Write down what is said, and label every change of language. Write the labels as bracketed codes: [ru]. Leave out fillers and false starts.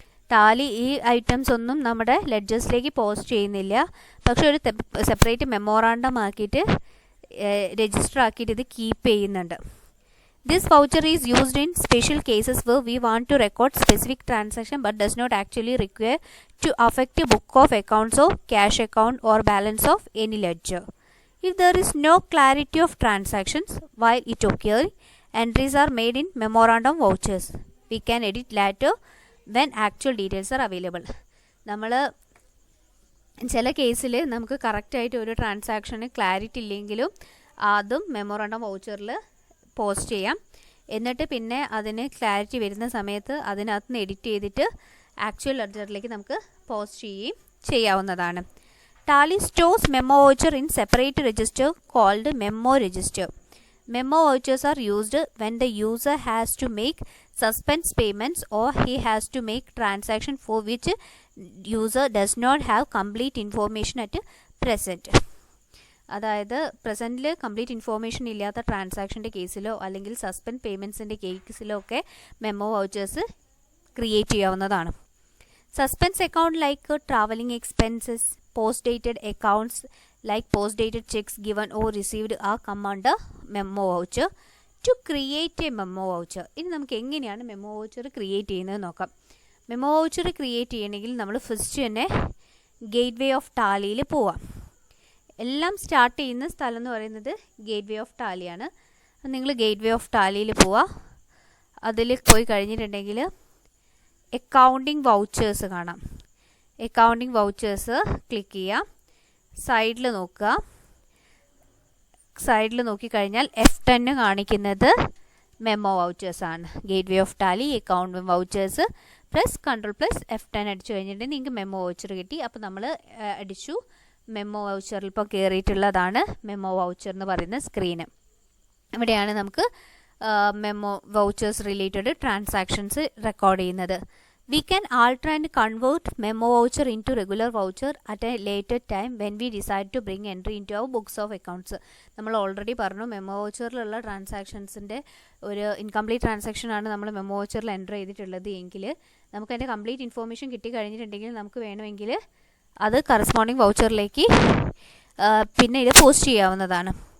[ml] Tally ഈ items ഒന്നും നമ്മുടെ ലെഡ്ജേഴ്സിലേക്ക് പോസ്റ്റ് ചെയ്യുന്നില്ല, പക്ഷെ ഒരു സെപ്പറേറ്റ് മെമ്മോറാണ്ടം ആക്കിയിട്ട് രജിസ്റ്റർ ആക്കിയിട്ട് ഇത് കീപ്പ് ചെയ്യുന്നുണ്ട്. [en] This voucher is used in special cases where we want to record specific transaction but does not actually require to affect book of accounts of cash account or balance of any ledger. If there is no clarity of transactions while it occurs, entries are made in memorandum vouchers. We can edit later when actual details are available. [ml] നമ്മൾ ചില കേസിൽ നമുക്ക് കറക്റ്റായിട്ട് ഒരു ട്രാൻസാക്ഷന് clarity ഇല്ലെങ്കിലും അതും memorandum വൗച്ചറിൽ post ചെയ്യാം. എന്നിട്ട് പിന്നെ അതിന് ക്ലാരിറ്റി വരുന്ന സമയത്ത് അതിനകത്ത് നിന്ന് എഡിറ്റ് ചെയ്തിട്ട് ആക്ച്വൽ ലെഡ്ജറിലേക്ക് നമുക്ക് പോസ്റ്റ് ചെയ്യാവുന്നതാണ്. [en] Tally stores memo voucher in separate register called memo register. Memo vouchers are used when the user has to make suspense payments or he has to make transaction for which user does not have complete information at present. [ml] അതായത് പ്രസൻറ്റിൽ complete information ഇല്ലാത്ത ട്രാൻസാക്ഷൻ്റെ കേസിലോ അല്ലെങ്കിൽ suspend പേയ്മെൻറ്റ്സിൻ്റെ കേസിലോ ഒക്കെ memo vouchers create ചെയ്യാവുന്നതാണ്. [en] Suspense account like traveling expenses, post-dated accounts like post-dated checks given or received are come under memo voucher. To create a memo voucher, [ml] ഇനി നമുക്ക് എങ്ങനെയാണ് memo voucher create ചെയ്യുന്നത് നോക്കാം. Memo voucher create ചെയ്യണമെങ്കിൽ നമ്മൾ first തന്നെ gate way of ടാലിയിൽ പോവാം. എല്ലാം സ്റ്റാർട്ട് ചെയ്യുന്ന സ്ഥലം എന്ന് പറയുന്നത് ഗേറ്റ് വേ ഓഫ് ടാലിയാണ്. നിങ്ങൾ ഗേറ്റ് വേ ഓഫ് ടാലിയിൽ പോവുക. അതിൽ പോയി കഴിഞ്ഞിട്ടുണ്ടെങ്കിൽ അക്കൗണ്ടിങ് വൗച്ചേഴ്സ് കാണാം. അക്കൗണ്ടിങ് വൗച്ചേഴ്സ് ക്ലിക്ക് ചെയ്യുക. സൈഡിൽ നോക്കുക. സൈഡിൽ നോക്കിക്കഴിഞ്ഞാൽ F10 കാണിക്കുന്നത് memo വൗച്ചേഴ്സാണ്. Gate way of Tally account vouchers Ctrl+F10 അടിച്ചു കഴിഞ്ഞിട്ടുണ്ടെങ്കിൽ നിങ്ങൾക്ക് മെമ്മോ വൗച്ചർ കിട്ടി. അപ്പോൾ നമ്മൾ അടിച്ചു മെമ്മോ വൗച്ചറിൽ ഇപ്പോൾ കയറിയിട്ടുള്ളതാണ് മെമ്മോ വൗച്ചർ എന്ന് പറയുന്ന സ്ക്രീന്. ഇവിടെയാണ് നമുക്ക് memo vouchers related transactions record ചെയ്യുന്നത്. [en] We can alter and convert memo voucher into regular voucher at a later time when we decide to bring entry into our books of accounts. [ml] നമ്മൾ already പറഞ്ഞു memo വൗച്ചറിലുള്ള ട്രാൻസാക്ഷൻസിൻ്റെ ഒരു incomplete transaction ആണ് നമ്മൾ memo വൗച്ചറിൽ enter ചെയ്തിട്ടുള്ളത് എങ്കിൽ നമുക്ക് അതിൻ്റെ complete information കിട്ടി കഴിഞ്ഞിട്ടുണ്ടെങ്കിൽ നമുക്ക് വേണമെങ്കിൽ അത് കറസ്പോണ്ടിങ് വൗച്ചറിലേക്ക് പിന്നെ ഇത് പോസ്റ്റ് ചെയ്യാവുന്നതാണ്.